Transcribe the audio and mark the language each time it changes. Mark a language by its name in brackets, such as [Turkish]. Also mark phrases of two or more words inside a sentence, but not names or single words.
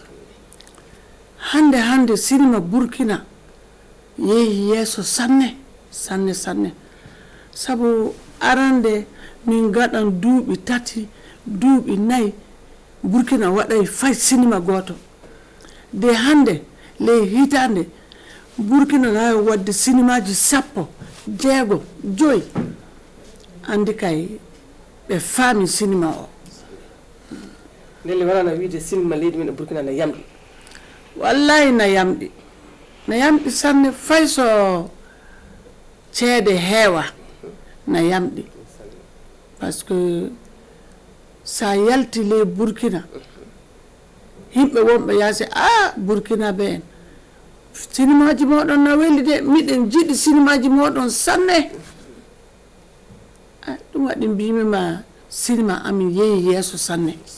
[Fula] hande silma Burkina yehi yeeso sanne sabu arande min gaɗan duuɓi 3 duuɓi 4 Burkina waɗay fay sinima goto de hande ley hitande Burkina nawi wadde sinimaji 10 6 5 andi kay ɓe faami sinima o ndelle warana wiide sinima leydi men Burkina na yamɗi wallahi na yamɗi sanne fay so ceede heewa na yamɗi [French] par ce que [Fula] sa yalti ley Burkina himɓe wonɓe yaasi Burkina ɓe en sinimaji moɗon na weli de miɗen jiɗi sinimaji moɗon sanne ɗum waɗi mbimima sinima amin yehi yeeso sanne